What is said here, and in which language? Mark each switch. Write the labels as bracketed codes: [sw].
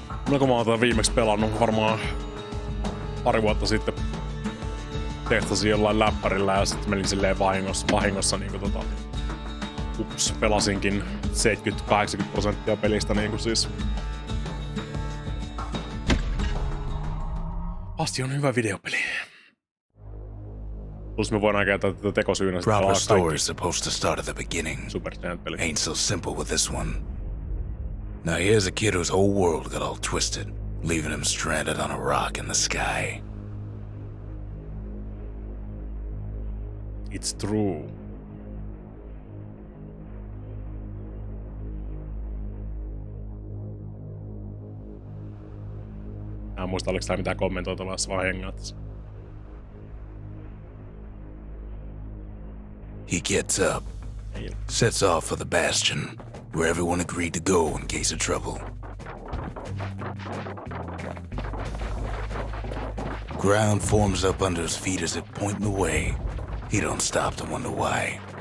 [fi] No kun mä oon tätä viimeksi pelannut varmaan pari vuotta sitten, testasin jollain läppärillä ja sitten menin silleen vahingossa niinku pelasinkin 70-80% pelistä niinku siis. Bastion on hyvä videopeli. Plus me voidaan käyttää tätä tekosyynä sitten [en] Proper story is supposed to start at the beginning. [fi] Super Giant-peli. [en] Ain't so simple with this one. Now here's a kid whose whole world got all twisted, leaving him stranded on a rock in the sky. It's true. [fi] Mä en muista, oliko tää mitään kommentoitavaa, jos vaan hengaat. [en] He gets up, sets off for the Bastion, where everyone agreed to go in case of trouble. Ground forms up under his feet as it point the way. He don't stop to wonder why.